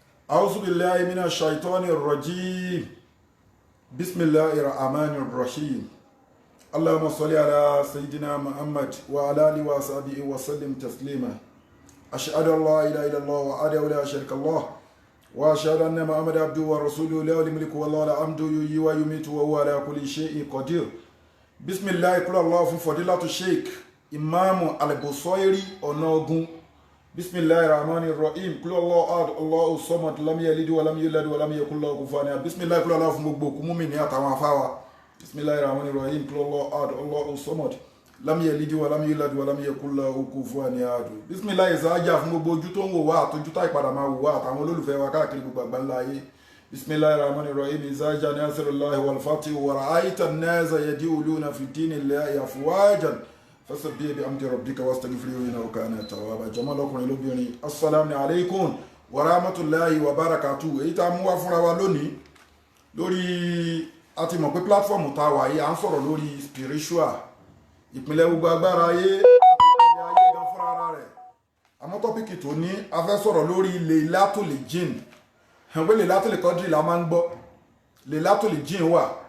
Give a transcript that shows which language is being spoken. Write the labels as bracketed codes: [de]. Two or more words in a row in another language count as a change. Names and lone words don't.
[ar] أعوذ بالله من الشيطان الرجيم بسم الله الرحمن الرحيم اللهم صل على سيدنا محمد وعلى آله وصحبه وسلم تسليما أشهد أن لا إله إلا الله وحده لا شريك له وأشهد أن محمدا عبده ورسوله له الملك والله الحمد يحيي ويميت وهو على كل شيء قدير بسم الله كل الله fún فضيلة الشيخ إمام البصيري ọ̀nàgún بسم الله الرحمن الرحيم كل الله أحد الله الصمد لم يلد ولم يولد ولم يكن له كفوا أحد بسم الله كل الله [yo] fún gbogbo òkú mùmínì àtàwọn afáwa [ar] بسم الله الرحمن الرحيم كل الله أحد الله الصمد لم يلد ولم يولد ولم يكن له كفوا أحد بسم الله [yo] ìsáájà fún gbogbo ojú tó ń wò wá àtọ́jú tá ìpadà máa wò wá àtàwọn olólùfẹ́ wa káàkiri gbogbo àgbáńlá ayé [ar] بسم الله الرحمن الرحيم إذا جاء نصر الله والفتح ورأيت الناس يدخلون في دين الله أفواجا فسبح بحمد ربك واستغفره إنه كان توابا جماعة [yo] ọkùnrin lóbìnrin [ar] السلام عليكم ورحمة الله وبركاته [yo] èyí tá mú wá fúnra wa lónìí lórí a ti mọ̀ pé platform tá wà yìí à ń sọ̀rọ̀ lórí spiritual ìpínlẹ̀ gbogbo agbára ayé ìpínlẹ̀ ayé gan fúnra ara rẹ̀ àmọ́ tọ́pìkì tó ní a fẹ́ sọ̀rọ̀ lórí Laylatul Jinn ẹ̀wẹ́ Laylatul Qadr la máa ń gbọ́ Laylatul Jinn wà